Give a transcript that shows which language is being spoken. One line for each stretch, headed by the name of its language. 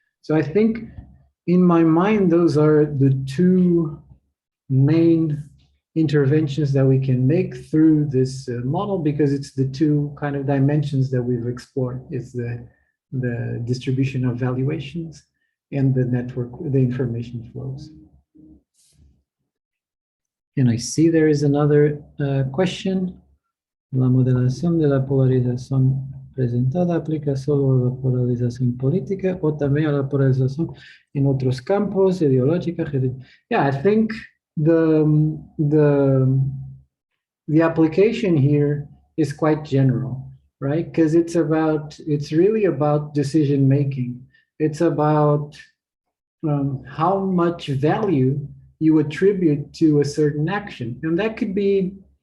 English: So I think in my mind, those are the two main interventions that we can make through this model, because it's the two kind of dimensions that we've explored. It's the distribution of valuations and the network, the information flows. And I see there is another question.
Spanish: La modelación de la polarización presentada aplica solo a la polarización política o también a la polarización en otros campos ideológica.
English: Yeah, I think the application here is quite general, right? Because it's really about decision making. It's about how much value you attribute to a certain action, and that could be.